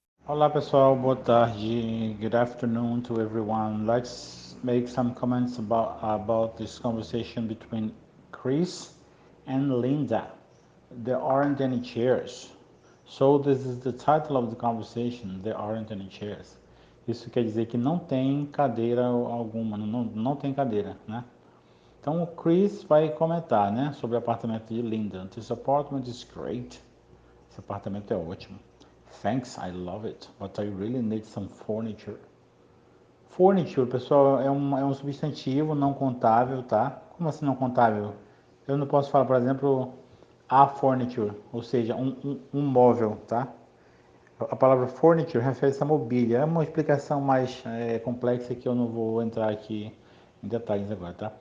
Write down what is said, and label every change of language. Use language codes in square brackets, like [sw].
[pt] Olá pessoal, boa tarde. [en] Good afternoon to everyone. Let's make some comments about this conversation between Chris and Linda. There aren't any chairs. So this is the title of the conversation. There aren't any chairs. [pt] Isso quer dizer que não tem cadeira alguma, não tem cadeira, né? Então o Chris vai comentar, né, sobre o apartamento de Linda. [en] This apartment is great. [pt] Esse apartamento é ótimo. [en] Thanks, I love it, but I really need some furniture. [pt] Furniture, pessoal, é um substantivo não contável, tá? Como assim não contável? Eu não posso falar, por exemplo, a furniture, ou seja, um móvel, tá? A palavra furniture refere-se a mobília. É uma explicação mais complexa que eu não vou entrar aqui em detalhes agora, tá?